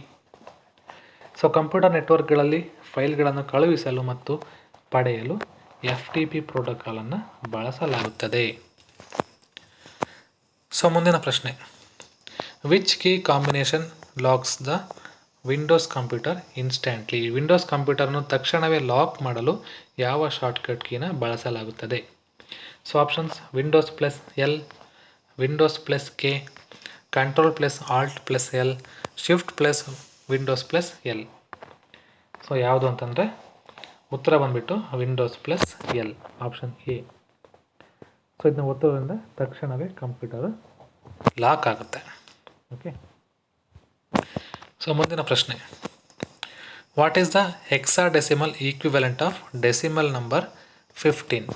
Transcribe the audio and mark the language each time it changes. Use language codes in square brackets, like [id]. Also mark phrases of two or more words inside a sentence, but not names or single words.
[kn] ಸೊ [en] computer networks [kn] ಫೈಲ್ಗಳನ್ನು ಕಳುಹಿಸಲು ಮತ್ತು ಪಡೆಯಲು FTP ಪ್ರೋಟೋಕಾಲನ್ನು ಬಳಸಲಾಗುತ್ತದೆ. [en] ಸೊ [kn] ಮುಂದಿನ ಪ್ರಶ್ನೆ, [en] which key combination locks the Windows computer instantly? [kn] ವಿಂಡೋಸ್ ಕಂಪ್ಯೂಟರ್ನು ತಕ್ಷಣವೇ ಲಾಕ್ ಮಾಡಲು ಯಾವ [en] shortcut key [kn] ಬಳಸಲಾಗುತ್ತದೆ? [en] so options Windows+L, Windows+K, Ctrl+Alt+L, Shift+Windows+L. [kn] ಸೊ ಯಾವುದು ಅಂತಂದರೆ ಉತ್ತರ ಬಂದುಬಿಟ್ಟು Windows+L, [en] option A. [kn] ಸೊ ಇದನ್ನ ಒತ್ತೋದ್ರಿಂದ ತಕ್ಷಣವೇ [en] computer lock [kn] ಆಗುತ್ತೆ. [en] okay, so [kn] ಮುಂದಿನ ಪ್ರಶ್ನೆ, [en] what is the hexadecimal equivalent of decimal number 15?